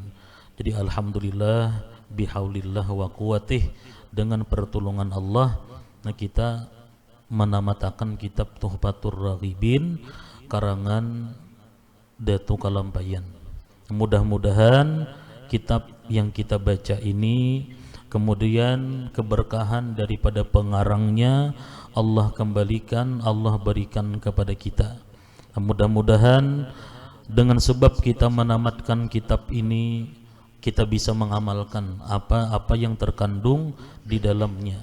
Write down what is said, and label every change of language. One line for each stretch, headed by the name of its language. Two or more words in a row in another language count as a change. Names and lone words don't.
Indonesian: Jadi
Arabic: الحمد لله بحول الله وقوته,
Indonesian: dengan pertolongan Allah kita menamatakan kitab Tuhfatur Raghibin karangan Datu Kalampayan. Mudah-mudahan kitab yang kita baca ini, kemudian keberkahan daripada pengarangnya Allah kembalikan, Allah berikan kepada kita. Mudah-mudahan dengan sebab kita menamatkan kitab ini, kita bisa mengamalkan apa-apa yang terkandung di dalamnya.